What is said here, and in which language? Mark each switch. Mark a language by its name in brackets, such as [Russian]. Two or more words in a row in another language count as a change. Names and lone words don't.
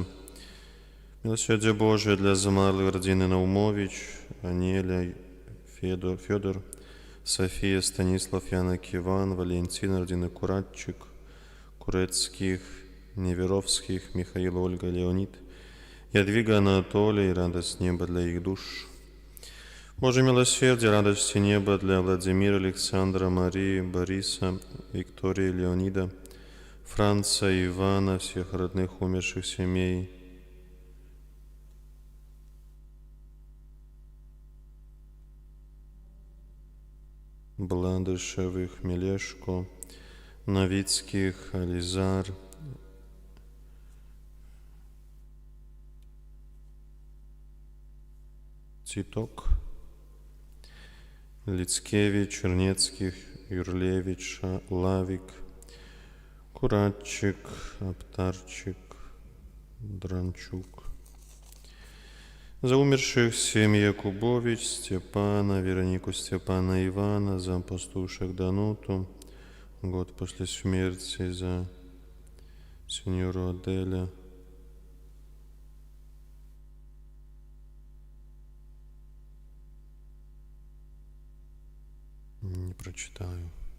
[Polish] Miłosierdzie Boże dla zmarłych rodziny Naumowicz, Aniela, Fiodor, Sofia, Stanisław, Janek, Iwan, Walentyna, rodziny Kuratczyk, Kureckich, Niewerowskich, Michail, Olga, Leonid, Jadwiga, Anatolij, radość nieba dla ich dusz. Boże miłosierdzie, radości nieba dla Władimira, Aleksandra, Marii, Borysa, Wiktorii, Leonida, Franca, [Russian] Ивана, всех родных умерших семей. Бладышевых, Мелешко, Новицких, Ализар, Цветок, Лицкевич, Чернецких, Юрлевич, Лавик, Куратчик, Аптарчик, Дранчук. За умерших семьи Якубович, Степана, Веронику, Степана, Ивана, за пастушек Дануту, год после смерти за сеньору Аделя. Не прочитаю.